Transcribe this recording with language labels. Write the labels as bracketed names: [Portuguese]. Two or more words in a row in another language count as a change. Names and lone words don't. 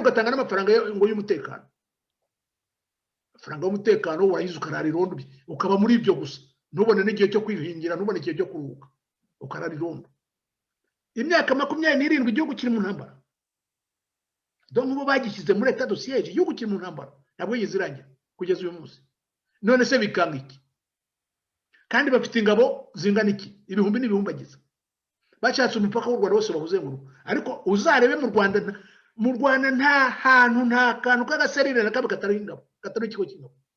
[Kinyarwanda] ugatanga n'amafaranga ngo y'umutekano amafaranga y'umutekano wayize ukarara irondo ukaba muri ibyo gusa ntubone n'igihe cyo kwihingira ntubone igihe cyo kuruhuka ukarara irondo imyaka 27 igihugu kiri mu ntambara donc bo bagishyize muri [French] état de siège [Kinyarwanda] igihugu kiri mu ntambara ntabwo yigeze irangira kugeza uyu munsi none se bikanga iki kandi bafite ingabo zingana iki ibihumbi n'ibihumbagiza bashatse umupaka w'u Rwanda wose bawuzenguruka ariko uzarebe mu Rwanda nta hantu nta kantu k'agaserire na kabe katari ingabo katari ikigo cy'ingabo